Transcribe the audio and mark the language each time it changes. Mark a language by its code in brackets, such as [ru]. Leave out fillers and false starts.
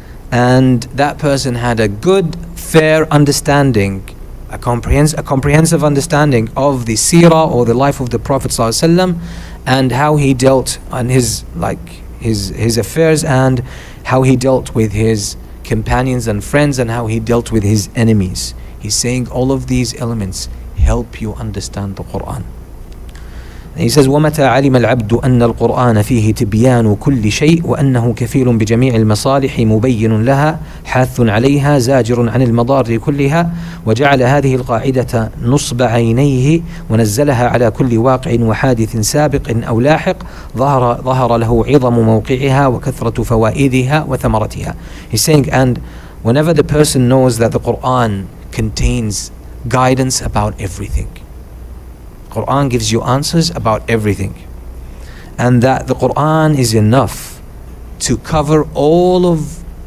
[en] and that person had a good, fair understanding, a comprehensive understanding of the seerah or the life of the Prophet ﷺ, and how he dealt on his affairs, and how he dealt with his companions and friends, and how he dealt with his enemies. He's saying all of these elements help you understand the Quran. And he says, [ar] وَمَتَى عَلِمَ الْعَبْدُ أَنَّ الْقُرْآنَ فِيهِ تِبْيَانُ كُلِّ شَيْءٍ وَأَنَّهُ كَفِيلٌ بِجَمِيعِ الْمَصَالِحِ مُبَيِّنٌ لَهَا حاثٌ عَلَيْهَا زَاجِرٌ عَنِ الْمَضَارِّ كُلِّهَا وَجَعَلَ هذه القاعدة نصب عينيه ونزلها على كل واقع وحادث سابق أو لاحق ظهر له عظم موقعها وكثرة فوائدها وثمرتها. [en] He's saying, and whenever the person knows that the Quran contains guidance about everything, Quran gives you answers about everything, and that the Quran is enough to cover all of